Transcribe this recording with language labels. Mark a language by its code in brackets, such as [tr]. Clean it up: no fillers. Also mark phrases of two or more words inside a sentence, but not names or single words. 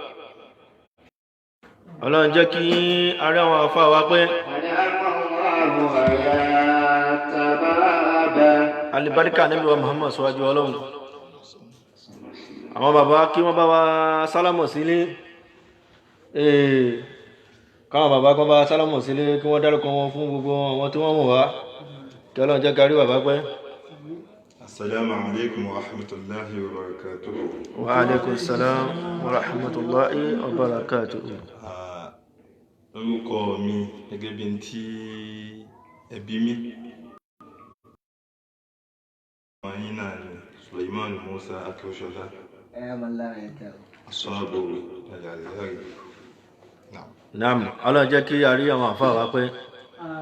[yo] ọlọ́run jẹ́ kí ará àwọn àfáà wa pẹ́, alìbáríkà Ànábì wa Muhammad síwájú ọlọ́run. àwọn bàbá kí wọ́n bá wa sálámọ̀ sílé, káwọn bàbá kan bá sálámọ̀ sílé kí wọ́n dárúkọ wọn fún gbogbo àwọn tí wọ́n mọ̀ wá, kí ọlọ́run jẹ́ kárí bàbá pẹ́. [ar] السلام عليكم ورحمة الله وبركاته. وعليكم السلام ورحمة الله وبركاته. [yo] Orúkọ mi gẹ́gẹ́ bí n tí ẹbí mi. Wọ́n náà ni Suleiman Musa Akewusola. Asọ́bù Nàìjíríà. Naam, ọlọ́run jẹ́ kí a rí àwọn àfáà wá pẹ́.